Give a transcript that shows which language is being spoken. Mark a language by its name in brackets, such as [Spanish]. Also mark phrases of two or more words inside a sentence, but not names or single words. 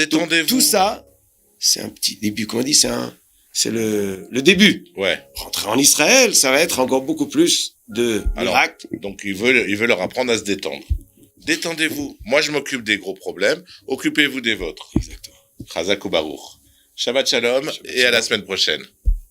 [French] détendez-vous. tout ça, c'est un petit début, comme on dit, c'est le début. Ouais. Rentrer en Israël, ça va être encore beaucoup plus de Alors, miracles. donc il veut leur apprendre à se détendre. Détendez-vous. Moi, je m'occupe des gros problèmes. Occupez-vous des vôtres. Exactement. [Hebrew] חזק וברוך. שבת שלום [French] et à la semaine prochaine.